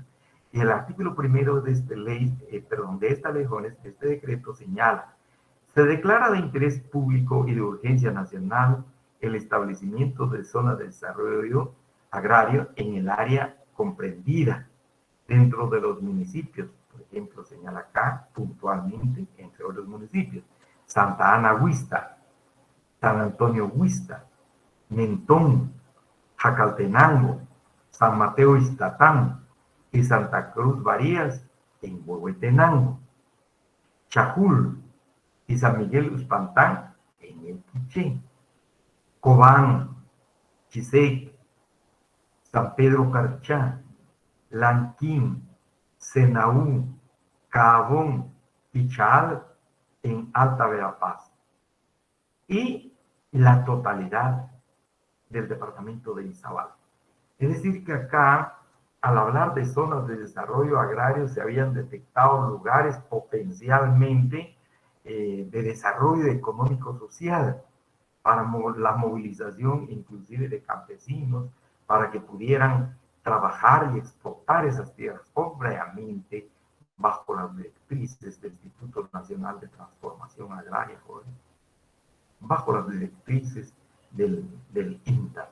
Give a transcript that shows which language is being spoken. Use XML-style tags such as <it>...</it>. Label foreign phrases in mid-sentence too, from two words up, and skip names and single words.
<es>Y el artículo primero de esta ley, jóvenes, de este decreto señala: se declara de interés público y de urgencia nacional el establecimiento de zonas de desarrollo agrario en el área comprendida dentro de los municipios. Por ejemplo, señala acá puntualmente, entre otros municipios, Santa Ana Huista, San Antonio Huista, Mentón, Jacaltenango, San Mateo Iztatán y Santa Cruz Varías en Huehuetenango, Chajul y San Miguel Uspantán en el Quiché, Cobán, Chisec, San Pedro Carchá, Lanquín, Senaú, Cabón y Chaal en Alta Verapaz, y la totalidad del departamento de Izabal. Es decir, que acá, al hablar de zonas de desarrollo agrario, se habían detectado lugares potencialmente de desarrollo económico-social para la movilización inclusive de campesinos, para que pudieran trabajar y exportar esas tierras, obviamente bajo las directrices del Instituto Nacional de Transformación Agraria, bajo las directrices del INTA.</es>